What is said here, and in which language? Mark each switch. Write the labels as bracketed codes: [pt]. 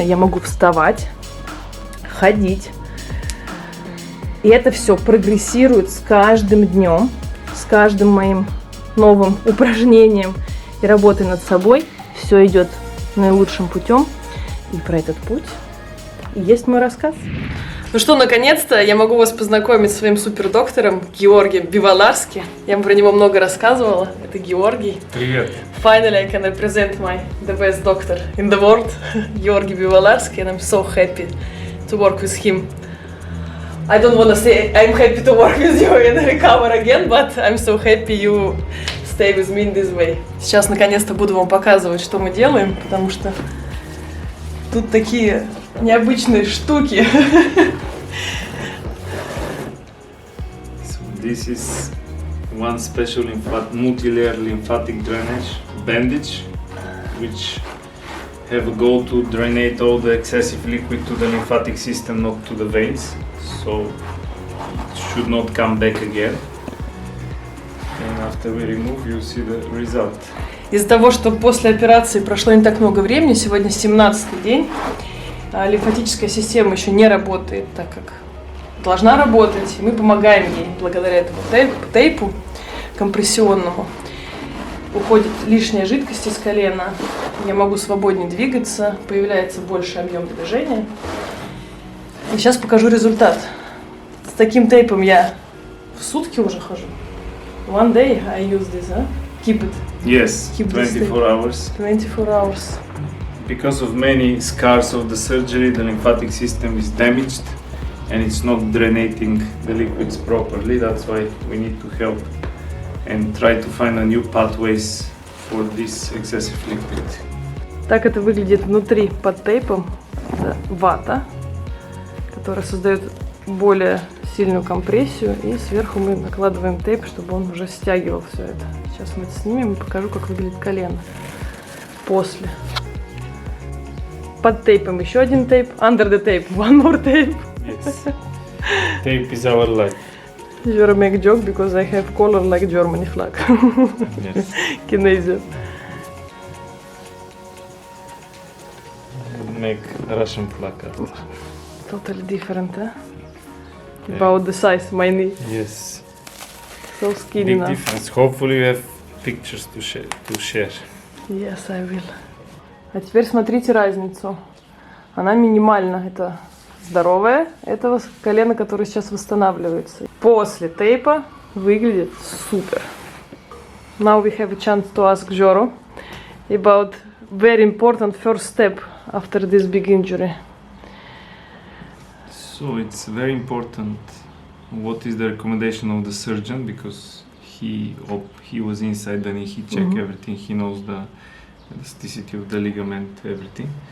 [ru] Я могу вставать, ходить. И это все прогрессирует с каждым днем, с каждым моим новым упражнением и работой над собой. Все идет наилучшим путем. И про этот путь и есть мой рассказ. Ну что, наконец-то я могу вас познакомить с своим супердоктором Георгием Биволарски. Я про него много рассказывала. Это Георгий. Привет. [en] Finally, I can represent the best doctor in the world, Георгий Биволарски, and I'm so happy to work with him. I don't want to say I'm happy to work with you and recover again, but I'm so happy you stay with me in this way. [ru] Сейчас наконец-то буду вам показывать, что мы делаем, потому что тут такие необычные штуки. [en] So this is one special multi-layer lymphatic drainage bandage, which have a goal to drainate all the excessive liquid to the lymphatic system, not to the veins. So it should not come back again. And after we remove, you'll see the result. [ru] Из-за того, что после операции прошло не так много времени, сегодня 17-й день, лимфатическая система еще не работает так, как должна работать. И мы помогаем ей благодаря этому тейпу компрессионному. Уходит лишняя жидкость из колена, я могу свободнее двигаться, появляется больший объем движения. И сейчас покажу результат. С таким тейпом я в сутки уже хожу. [en] One day I use this, huh? Keep it. Yes, Keep 24 hours. 24 hours. Because of many scars of the surgery, the lymphatic system is damaged and it's not draining the liquids properly. That's why we need to help and try to find a new pathways for this excessive liquid. [ru] Так это выглядит внутри под тейпом. Это вата, которая создает более сильную компрессию, и сверху мы накладываем тейп, чтобы он уже стягивал все это. Сейчас мы это снимем и покажу, как выглядит колено после. Под тейпом еще один тейп. [en] Under the tape, one more tape. Yes. Tape is our life. You make joke because I have color like Germany flag. Yes. Kinesia. Make Russian flag. Totally different, huh? Yeah. About the size, my knee. Yes. So skinny Big now. difference. Hopefully you have pictures to share. Yes, I will. [ru] А теперь смотрите разницу. Она минимальна. Это здоровое, это колено, которое сейчас восстанавливается. После тейпа выглядит супер. [en] Now we have a chance to ask Joro about very important first step after this big injury. So it's very important what is the recommendation of the surgeon, because he was inside and he checked everything, he knows the elasticity of the ligament, everything.